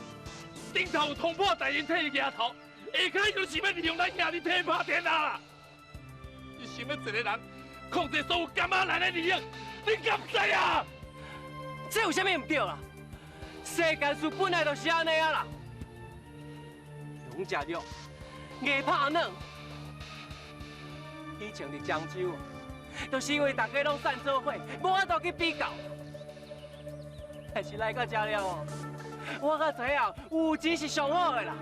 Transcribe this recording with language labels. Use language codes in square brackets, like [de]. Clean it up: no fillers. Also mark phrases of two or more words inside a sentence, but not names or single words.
[nan] 顶头有通破大人替伊额头，下骹就是要利用咱兄弟替拍天下啦！你想要一个人控制所有干妈来的利益，你敢知啊？这有啥物唔对啦？世间事本来就是安尼啊啦。龙食肉，硬拍软。以前伫漳州，就是因为大家拢散做伙，无法度去比较。但是来到这了哦，我才知影有钱是上好的啦。